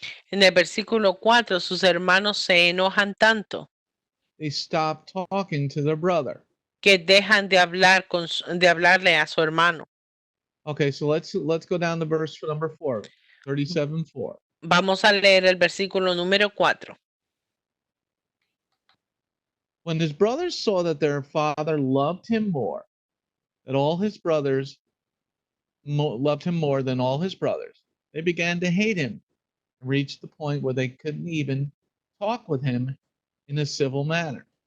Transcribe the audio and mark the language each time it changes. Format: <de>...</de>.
<es>en el versículo 4, sus hermanos se enojan tanto</es> <en>they stop talking to their brother.</en> <es>que dejan de hablarle a su hermano.</es> <en>Okay, so let's go down to verse number 4, 37:4.</en> <es>Vamos a leer el versículo número 4.</es> <en>When his brothers saw that their father loved him more, that all his brothers loved him more than all his brothers, they began to hate him, and reached the point where they couldn't even talk with him in a civil manner.</en>